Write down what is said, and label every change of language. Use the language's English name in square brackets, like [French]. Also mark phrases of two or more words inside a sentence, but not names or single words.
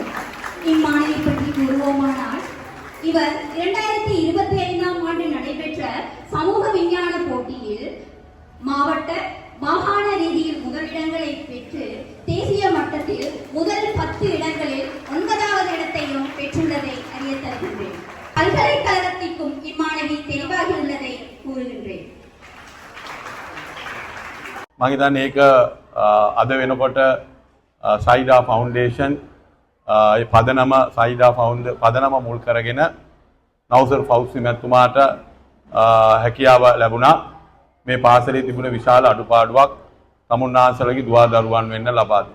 [Tamil] இம்மாணவி பற்றி கூறுவோமானால், இவர் 2025ஆம் ஆண்டு நடைபெற்ற சமூக விஞ்ஞான போட்டியில் மாவட்ட மாகாண ரீதியில் முதலிடங்களை பெற்று தேசிய மட்டத்தில் முதல் 10 இடங்களில் 9வது இடத்தையும் பெற்றுள்ளதை அறிய தருகின்றேன். பல்கலைக்கழகத்திற்கும் இம்மாணவி தெளிவாகி உள்ளதை கூறுகின்றேன். [Sinhala] මම හිතන්නේ ඒක අද වෙනකොට සයිඩා ෆවුන්ඩේෂන් ඒ පදනම මුල් කරගෙන නවුසර් ෆෞසි මැතිතුමාට හැකියාව ලැබුණා මේ පාසලේ තිබුණ විශාල අඩුපාඩුවක් තමුන්නාන්සලගේ දුවා දරුවන් වෙන්න ලබා දෙන්න.